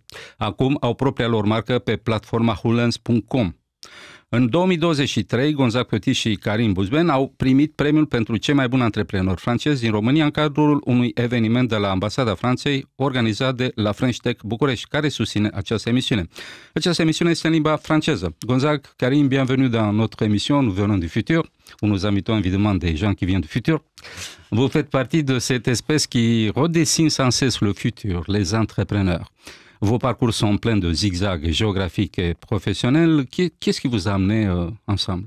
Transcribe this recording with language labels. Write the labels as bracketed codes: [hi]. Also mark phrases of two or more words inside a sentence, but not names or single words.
[ro] Acum au propria lor marcă pe platforma hullens.com. În 2023, Gonzague Petit și Karim Bouzmen au primit premiul pentru cei mai buni antreprenori francezi din România în cadrul unui eveniment de la Ambasada Franței organizat de La French Tech București, care susține această emisiune. Această emisiune este în limba franceză. [fr] Gonzague, Karim, bienvenue dans notre émission, nous venons du futur. Nous invitons évidemment des gens qui viennent du futur. Vous faites partie de cette espèce qui redessine sans cesse le futur, les entrepreneurs. Vos parcours sont pleins de zigzags géographiques et professionnels. Qu'est-ce qui vous a amené ensemble?